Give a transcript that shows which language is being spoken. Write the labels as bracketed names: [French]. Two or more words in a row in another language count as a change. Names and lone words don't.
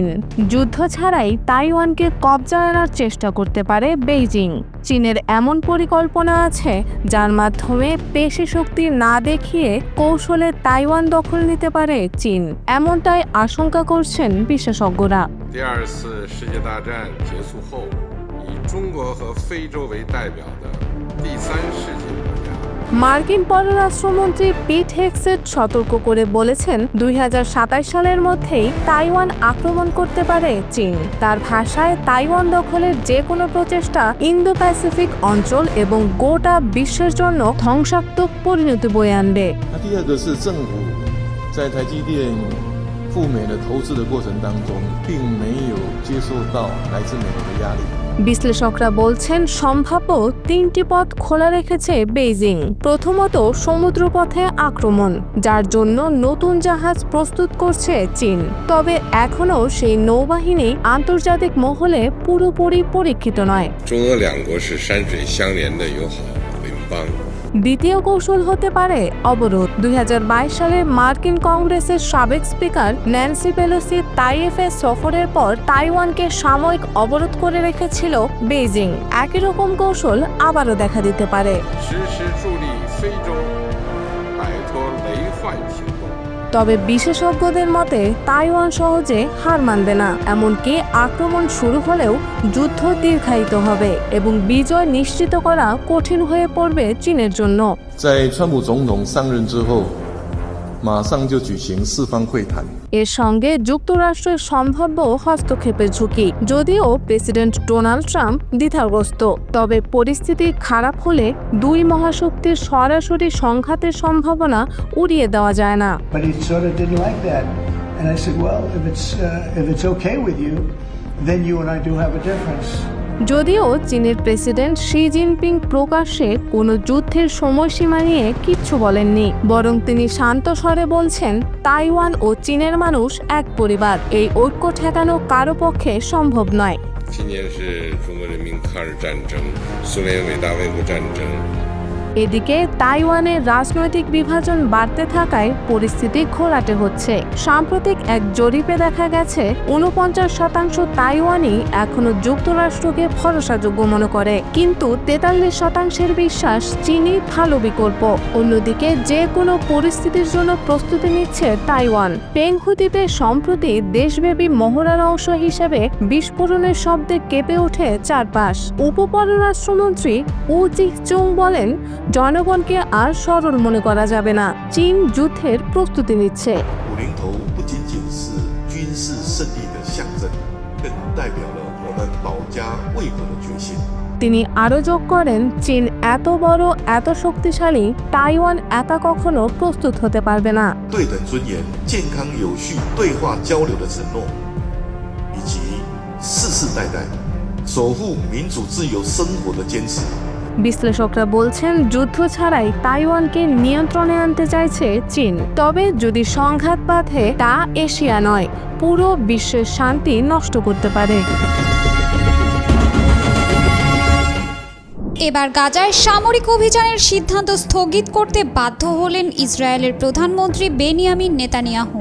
[Bangla] যুদ্ধ ছাড়াই তাইওয়ানকে কবজায় আনার চেষ্টা করতে পারে বেইজিং। চীনের এমন পরিকল্পনা আছে যার মাধ্যমে পেশি শক্তি না দেখিয়ে কৌশলে তাইওয়ান দখল নিতে পারে চীন, এমনটাই আশঙ্কা করছেন বিশেষজ্ঞরা। [Chinese] 第二次世界大战结束后，以中国和非洲为代表的第三世界国家 [Bangla] মার্কিন পররাষ্ট্রমন্ত্রী পিট হেগসেট সতর্ক করে বলেছেন, 2027 সালের মধ্যেই তাইওয়ান আক্রমণ করতে পারে চীন। তার ভাষায়, তাইওয়ান দখলের যে কোনো প্রচেষ্টা ইন্দো প্যাসিফিক অঞ্চল এবং গোটা বিশ্বের জন্য ধ্বংসাত্মক পরিণতি বয়ে আনবে। [Chinese] 第二个是政府在台积电赴美的投资的过程当中，并没有接受到来自美国的压力。 [Bangla] বিশ্লেষকরা বলছেন, সম্ভাব্য 3টি পথ খোলা রেখেছে বেইজিং। প্রথমত, সমুদ্রপথে আক্রমণ, যার জন্য নতুন জাহাজ প্রস্তুত করছে চীন। তবে এখনও সেই নৌবাহিনী আন্তর্জাতিক মহলে পুরোপুরি পরীক্ষিত নয়। [Chinese] 中俄两国是山水相连的友好邻邦。 [Bangla] দ্বিতীয় কৌশল হতে পারে অবরোধ। 2022 সালে মার্কিন কংগ্রেসের সাবেক স্পিকার ন্যান্সি পেলোসি তাইওয়ানে সফরের পর তাইওয়ানকে সাময়িক অবরোধ করে রেখেছিল বেইজিং। একই রকম কৌশল আবারও দেখা দিতে পারে। [Chinese] 实施助力非洲摆脱雷患行动。 [Bangla] তবে বিশেষজ্ঞদের মতে, তাইওয়ান সহজে হার মানবে না। এমনকি আক্রমণ শুরু হলেও যুদ্ধ দীর্ঘায়িত হবে এবং বিজয় নিশ্চিত করা কঠিন হয়ে পড়বে চীনের জন্য। [Chinese] 在川普总统上任之后，马上就举行4方会谈。 [Bangla] এর সঙ্গে যুক্তরাষ্ট্রের সম্ভাব্য হস্তক্ষেপের ঝুঁকি। যদিও প্রেসিডেন্ট ডোনাল্ড ট্রাম্প দ্বিধাগ্রস্ত, তবে পরিস্থিতি খারাপ হলে দুই মহাশক্তির সরাসরি সংঘাতের সম্ভাবনা উড়িয়ে দেওয়া যায় না। [English] But he sort of didn't like that. And I said, well, if it's okay with you, then you and I do have a difference. [Bangla] যদিও চীনের প্রেসিডেন্ট শি জিনপিং প্রকাশ্যে কোনো যুদ্ধের সময়সীমা নিয়ে কিচ্ছু বলেননি, বরং তিনি শান্ত স্বরে বলছেন তাইওয়ান ও চীনের মানুষ এক পরিবার, এই ঐক্য ঠেকানো কারো পক্ষে সম্ভব নয়। [Chinese] 今年是中国人民抗日战争、苏联伟大卫国战争。 [Bangla] এদিকে তাইওয়ানের রাজনৈতিক বিভাজন বাড়তে থাকায় পরিস্থিতি ঘোলাটে হচ্ছে। সাম্প্রতিক এক জরিপে দেখা গেছে 49% তাইওয়ানই এখনো যুক্তরাষ্ট্রকে ভরসাযোগ্য মনে করে, কিন্তু 43% বিশ্বাস চীনই ভালো বিকল্প। অন্যদিকে যে কোনো পরিস্থিতির জন্য প্রস্তুতি নিচ্ছে তাইওয়ান। পেংহু দ্বীপে সম্প্রতি দেশব্যাপী মহড়ার অংশ হিসেবে বিস্ফোরণের শব্দে কেঁপে ওঠে চারপাশ। উপপররাষ্ট্রমন্ত্রী উ জিচুং বলেন, জনগণকে আর সরল মনে করা যাবে না, চীন যুদ্ধের প্রস্তুতি নিচ্ছে। [Chinese] 50头不仅仅是军事胜利的象征，更代表了我们保家卫国的决心。 [Bangla] তিনি আরও যোগ করেন, চীন এত বড়, এত শক্তিশালী, তাইওয়ান একা কখনো প্রস্তুত হতে পারবে না। [Chinese] 对等尊严、健康有序对话交流的承诺，以及世世代代守护民主自由生活的坚持。 [Bangla] বিশ্লেষকরা বলছেন, যুদ্ধ ছাড়াই তাইওয়ানকে নিয়ন্ত্রণে আনতে চাইছে চীন। তবে যদি সংঘাত বাধে, তা এশিয়া নয়, পুরো বিশ্বের শান্তি নষ্ট করতে পারে। এবার গাজায় সামরিক অভিযানের সিদ্ধান্ত স্থগিত করতে বাধ্য হলেন ইসরায়েলের প্রধানমন্ত্রী বেনিয়ামিন নেতানিয়াহু।